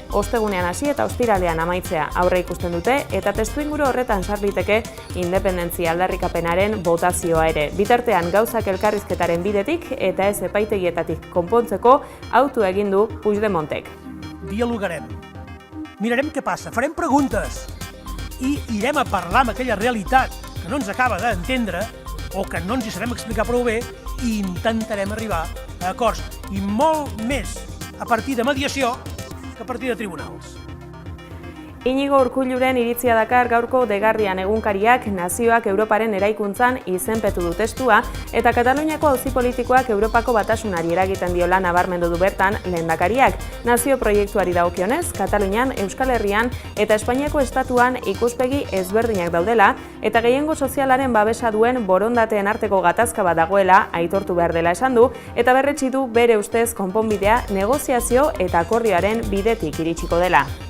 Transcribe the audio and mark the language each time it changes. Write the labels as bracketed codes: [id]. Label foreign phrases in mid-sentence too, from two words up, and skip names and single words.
[eu] Ostegunean hasi eta ostiralean amaitzea aurreikusten dute eta testuinguru horretan sar liteke independentzia aldarrikapenaren botazioa ere. Bitartean gauzak elkarrizketaren bidetik eta ez epaitegietatik konpontzeko autu egin du Puigdemontek. [ca] Dialogarem, mirarem què passa, farem preguntes i irem a parlar amb aquella realitat que no ens acaba d'entendre o que no ens hi sabem explicar prou bé i intentarem arribar a acords i molt més a partir de mediació que a partir de tribunals. [eu] Inigo Urkulluren iritzia dakar gaurko The Guardian egunkariak nazioak Europaren eraikuntzan izenpetu du testua eta Kataluniako auzi politikoak Europako batasunari eragiten diola nabarmendu du bertan lehendakariak. Nazio proiektuari dagokionez, Katalunian, Euskal Herrian eta Espainiako estatuan ikuspegi ezberdinak daudela eta gehiengo sozialaren babesa duen borondateen arteko gatazka bat dagoela aitortu behar dela esan du eta berretsi du bere ustez konponbidea negoziazio eta akordioaren bidetik iritsiko dela.